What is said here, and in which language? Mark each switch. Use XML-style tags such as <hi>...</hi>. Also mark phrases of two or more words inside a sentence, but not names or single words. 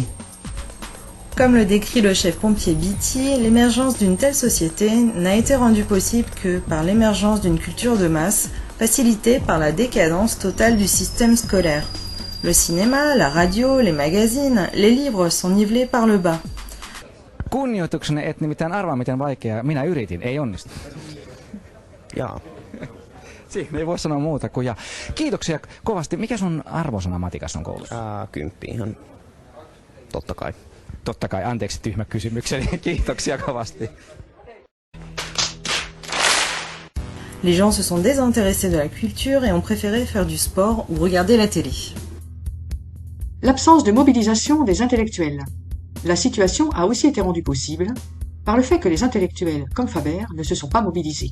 <fr>Comme le décrit le chef pompier Beatty, l'émergence d'une telle société n'a été rendue possible que par l'émergence d'une culture de masse, facilitée par la décadence totale du système scolaire. Le cinéma, la radio, les magazines, les livres sont nivelés par le bas.</fr> <fi>Kunnioituksenne et nimittäin arvaa miten vaikeaa. Minä yritin, ei onnistu. Jaa. Siinä ei voi sanoa muuta kuin ja. Kiitoksia kovasti. Mikä sun arvosana matikassa on koulussa? 10 ihan. Totta kai. Totta kai, anteeksi tyhmä kysymykseni. Kiitoksia kovasti.</fi> <fr>Les gens se sont désintéressés de la culture et ont préféré faire du sport ou regarder la télé. L'absence de mobilisation des intellectuels. La situation a aussi été rendue possible par le fait que les intellectuels, comme Faber, ne se sont pas mobilisés.</fr>